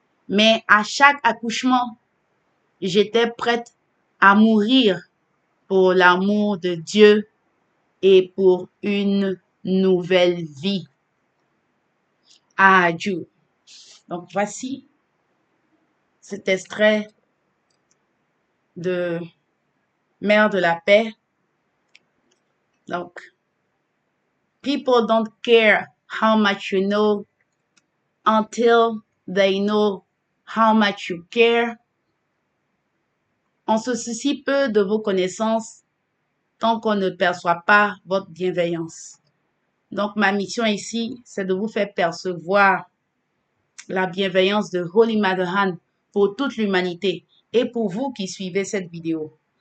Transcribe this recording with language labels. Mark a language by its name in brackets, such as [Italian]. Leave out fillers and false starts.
[French] Mais à chaque accouchement, j'étais prête à mourir pour l'amour de Dieu et pour une nouvelle vie. Adieu. Donc voici cet extrait de Mère de la paix. [English] Donc, people don't care how much you know until they know how much you care. [French] On se soucie peu de vos connaissances tant qu'on ne perçoit pas votre bienveillance. Donc, ma mission ici, c'est de vous faire percevoir la bienveillance de Holy Mother Han pour toute l'humanité et pour vous qui suivez cette vidéo.